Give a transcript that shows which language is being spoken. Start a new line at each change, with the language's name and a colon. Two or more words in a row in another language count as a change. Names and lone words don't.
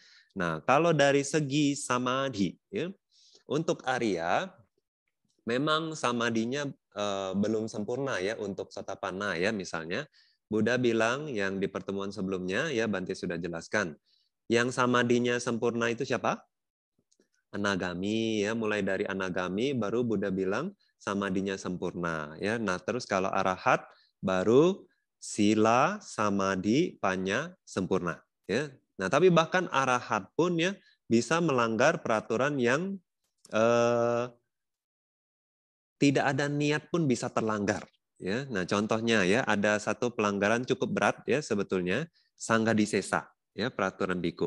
Indonesian: Nah, kalau dari segi samadhi, ya, untuk Arya memang samadhinya belum sempurna, ya, untuk Sotapanna, ya, misalnya Buddha bilang yang di pertemuan sebelumnya, ya, Bante sudah jelaskan. Yang samadhinya sempurna itu siapa? Anagami, ya, mulai dari anagami baru Buddha bilang samadhinya sempurna, ya. Nah, terus kalau arahat baru
Pali: sila, samadhi, panya
Indonesian: sempurna, ya. Nah, tapi bahkan arahat pun, ya, bisa melanggar peraturan yang tidak ada niat pun bisa terlanggar. Ya, nah contohnya ya ada satu pelanggaran cukup berat ya sebetulnya, sanggadisesa ya peraturan biku.